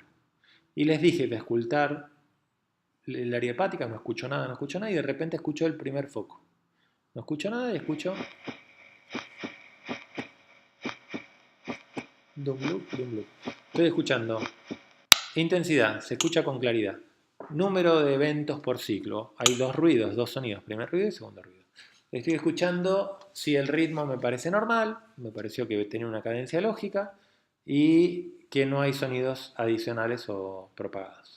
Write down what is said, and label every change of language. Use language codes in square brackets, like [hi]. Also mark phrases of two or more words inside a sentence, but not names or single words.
[es] Y les dije que escultar el área hepática, no escucho nada, y de repente escucho el primer foco. No escucho nada y escucho Dum loop, dum loop. Estoy escuchando. Intensidad, se escucha con claridad. Número de eventos por ciclo. Hay dos ruidos, dos sonidos. Primer ruido y segundo ruido. Estoy escuchando si el ritmo me parece normal, me pareció que tenía una cadencia lógica y que no hay sonidos adicionales o propagados.